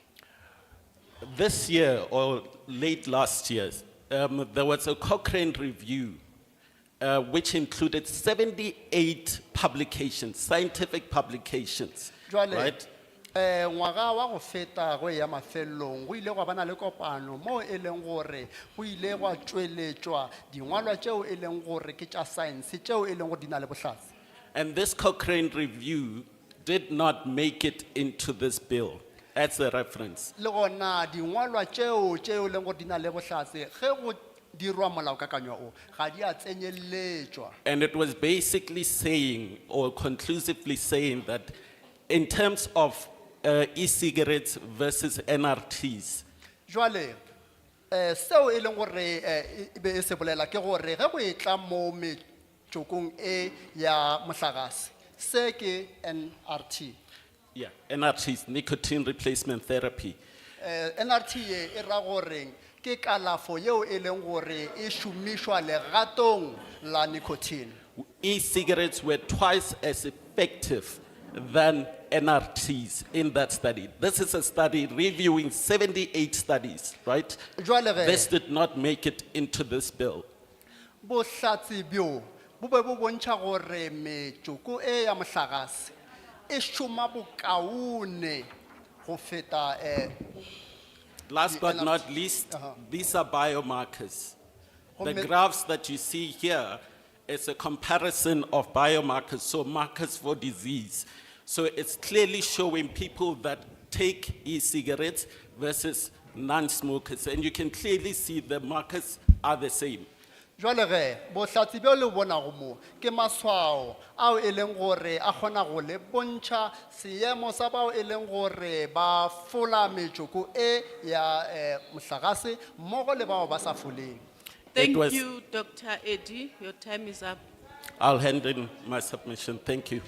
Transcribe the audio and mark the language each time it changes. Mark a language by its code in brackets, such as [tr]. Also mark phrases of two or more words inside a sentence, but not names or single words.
[en] This year, or late last year, there was a Cochrane review which included 78 publications, scientific publications, [nso] Jwale [en] right? [nso] ngwaga wa go feta go ya mafelong go ile gwa bana le kopano mo e leng gore go ile gwa tšweletšwa dingwalwa tšeo e leng gore ke tša science tšeo e leng gore di na le bohlatse. [en] And this Cochrane review did not make it into this bill as a reference. [nso] Le gona dingwalwa tšeo e leng gore di na le bohlatse ge go dirwa molaokakanywa o ga di a tsenyeletšwa. [en] And it was basically saying, or conclusively saying, that in terms of e-cigarettes versus NRTs, [nso] Jwale seo e leng gore e be e se bolela ke gore ge go e tla mo metšokong e ya mohlagase se ke NRT. [en] yeah, NRTs, nicotine replacement therapy. [nso] NRT e ra gore ke kalafo yeo e leng gore e šomišwa legatong la nicotine. [en] E-cigarettes were twice as effective than NRTs in that study. This is a study reviewing 78 studies, right? [nso] Jwale ge [en] This did not make it into this bill. [nso] bohlatse bjo bo be bo bontšha gore metšoko e ya mohlagase e šoma bokaone go feta, [en] Last but not least, these are biomarkers. The [nso] Gomme- [en] graphs that you see here is a comparison of biomarkers, so markers for disease. So it's clearly showing people that take e-cigarettes versus non-smokers, and you can clearly see the markers are the same. [nso] Jwale ge, bohlatsi bjo le bonago mo, ke maswao, ao e leng gore a kgona go le bontšha seemo sa bao e leng gore ba fola metsoko e ya mohlagase, mmogo le bao ba sa foleng. [en] Thank was- you, Dr. Eddie. Your time is up. I'll hand in my submission. Thank you.